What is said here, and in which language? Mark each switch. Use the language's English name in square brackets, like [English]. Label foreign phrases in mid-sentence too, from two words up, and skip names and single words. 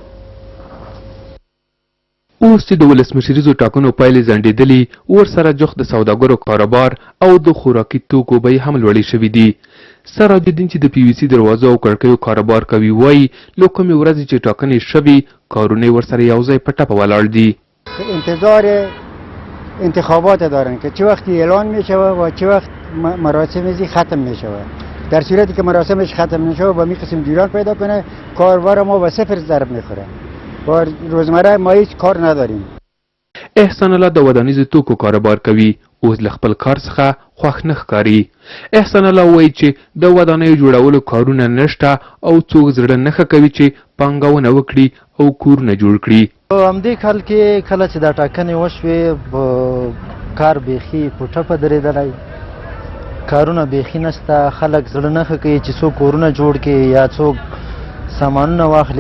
[Pashto] اوس چې د ولسمشریزو ټاکنو پایلې ځنډېدلي، ورسره جوخت د سوداګرو کاروبار او د خوراکي توکو بیې هم لوړې شوي دي. سراج الدین چې د پی وي سي دروازو او کړکیو کاروبار کوي وایي له کومې ورځې چې ټاکنې شوي کارونه ورسره یو ځای په ټپه ولاړ دي. [Persian] انتظار انتخابات دارن که چه وقت اعلان می شود و چه وقت مراسم ختم می شود. در صورتی که مراسمش ختم نشود با می قسم جولان پیدا کنه کاربار ما به صفر ضرب میخوره. با روزمره ما هیچ کار نداریم. [Pashto] احسان الله د ودانیزو توکو کاروبار کوي، اوس له خپل کار څخه خوښ نه ښکاري. احسان الله وایي چې د ودانیو جوړولو کارونه نشته او څوک زړه نه ښه کوي چې پانګونه وکړي او کورونه جوړ کړي. همدې کال کې کله چې دا ټاکنې وشوې کار بیخي په ټپه درېدلی، کارونه بیخي نشته، خلک زړه نه ښه کوي چې څوک کورونه جوړ کړي یا څوک سامانونه واخلي.